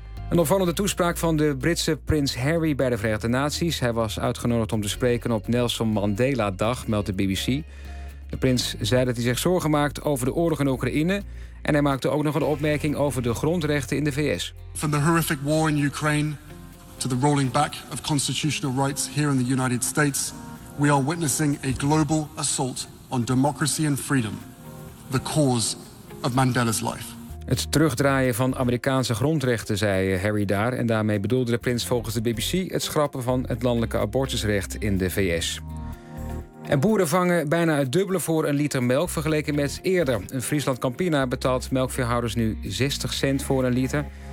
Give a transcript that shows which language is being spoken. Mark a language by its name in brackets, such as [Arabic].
[Dutch] Een opvallende toespraak van de Britse prins Harry bij de Verenigde Naties. Hij was uitgenodigd om te spreken op Nelson Mandela-dag, meldt de BBC. De prins zei dat hij zich zorgen maakt over de oorlog in Oekraïne. En hij maakte ook nog een opmerking over de grondrechten in de VS. Van de [English] horrific war in Ukraine to the rolling back of constitutional rights here in the United States, we are witnessing a global assault on democracy and freedom, the cause of Mandela's life. [Dutch] Het terugdraaien van Amerikaanse grondrechten, zei Harry daar. En daarmee bedoelde de prins volgens de BBC het schrappen van het landelijke abortusrecht in de VS. En boeren vangen bijna het dubbele voor een liter melk vergeleken met eerder. In Friesland Campina betaalt melkveehouders nu 60 cent voor een liter.